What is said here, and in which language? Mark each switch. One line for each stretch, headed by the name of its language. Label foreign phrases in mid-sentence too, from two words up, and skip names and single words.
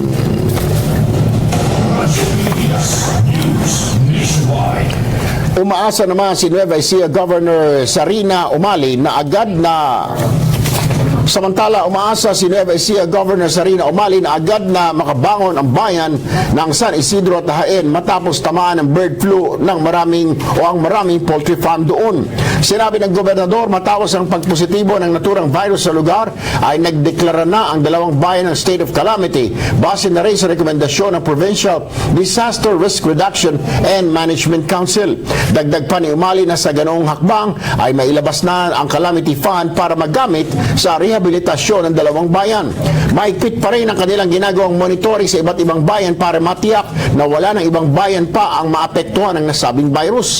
Filipino: Umaasa naman si Nueva Ecija Governor Sarina Umali na agad na Samantala, umaasa si Nueva Ecija Governor Sarina Umali na agad na makabangon ang bayan ng San Isidro at Jaén matapos tamaan ng bird flu ng maraming poultry farm doon. Sinabi ng gobernador matapos ang pagpositibo ng naturang virus sa lugar ay nagdeklara na ang 2 bayan ng
English: state of calamity
Filipino: base na rin sa rekomendasyon ng Provincial Disaster Risk Reduction and Management Council. Dagdag pa ni Umali na sa ganoong hakbang ay mailabas na ang
English: calamity fund
Filipino: para magamit sa rehabilitasyon ng 2 bayan. Mahigpit pa rin ang kanilang ginagawang monitoring sa iba't ibang bayan para matiyak na wala ng ibang bayan pa ang maapektuhan ng nasabing virus.